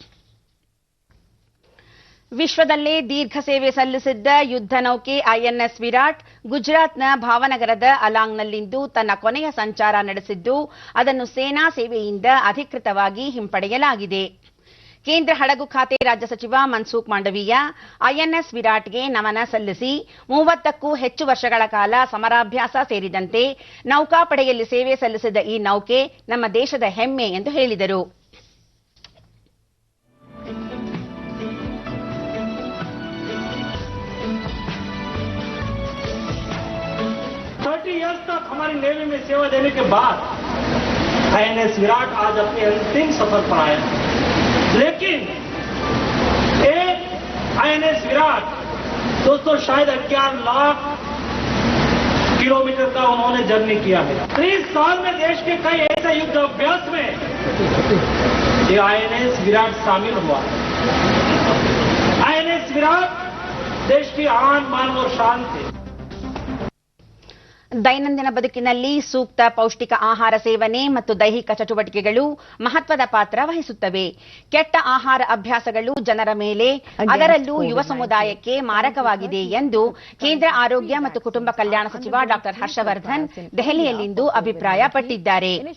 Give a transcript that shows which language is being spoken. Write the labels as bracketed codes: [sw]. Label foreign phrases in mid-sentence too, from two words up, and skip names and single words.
[kn] ವಿಶ್ವದಲ್ಲೇ ದೀರ್ಘ ಸೇವೆ ಸಲ್ಲಿಸಿದ್ದ ಯುದ್ಧ ನೌಕೆ ಐಎನ್ಎಸ್ ವಿರಾಟ್ ಗುಜರಾತ್ನ ಭಾವನಗರದ ಅಲಾಂಗ್ನಲ್ಲಿಂದು ತನ್ನ ಕೊನೆಯ ಸಂಚಾರ ನಡೆಸಿದ್ದು, ಅದನ್ನು ಸೇನಾ ಸೇವೆಯಿಂದ ಅಧಿಕೃತವಾಗಿ ಹಿಂಪಡೆಯಲಾಗಿದೆ. ಕೇಂದ್ರ ಹಡಗು ಖಾತೆ ರಾಜ್ಯ ಸಚಿವ ಮನ್ಸುಖ್ ಮಾಂಡವೀಯ ಐಎನ್ಎಸ್ ವಿರಾಟ್ಗೆ ನಮನ ಸಲ್ಲಿಸಿ 30ಕ್ಕೂ ಹೆಚ್ಚು ವರ್ಷಗಳ ಕಾಲ ಸಮರಾಭ್ಯಾಸ ಸೇರಿದಂತೆ ನೌಕಾಪಡೆಯಲ್ಲಿ ಸೇವೆ ಸಲ್ಲಿಸಿದ ಈ ನೌಕೆ ನಮ್ಮ ದೇಶದ ಹೆಮ್ಮೆ ಎಂದು ಹೇಳಿದರು. [hi] तक हमारी नेवी में सेवा देने के बाद आईएनएस विराट आज अपने अंतिम सफर पर आया, लेकिन एक आईएनएस विराट दोस्तों शायद 11 लाख किलोमीटर का उन्होंने जर्नी किया है. 30 साल में देश के कई ऐसे युद्ध अभ्यास में ये आईएनएस विराट शामिल हुआ. आईएनएस विराट देश की आन बान और शान थे. [kn] ದೈನಂದಿನ ಬದುಕಿನಲ್ಲಿ ಸೂಕ್ತ ಪೌಷ್ಟಿಕ ಆಹಾರ ಸೇವನೆ ಮತ್ತು ದೈಹಿಕ ಚಟುವಟಿಕೆಗಳು ಮಹತ್ವದ ಪಾತ್ರ ವಹಿಸುತ್ತವೆ. ಕೆಟ್ಟ ಆಹಾರ ಅಭ್ಯಾಸಗಳು ಜನರ ಮೇಲೆ, ಅದರಲ್ಲೂ ಯುವ ಸಮುದಾಯಕ್ಕೆ ಮಾರಕವಾಗಿದೆ ಎಂದು ಕೇಂದ್ರ ಆರೋಗ್ಯ ಮತ್ತು ಕುಟುಂಬ ಕಲ್ಯಾಣ ಸಚಿವ ಡಾಕ್ಟರ್ ಹರ್ಷವರ್ಧನ್ ದೆಹಲಿಯಲ್ಲಿಂದು ಅಭಿಪ್ರಾಯಪಟ್ಟಿದ್ದಾರೆ.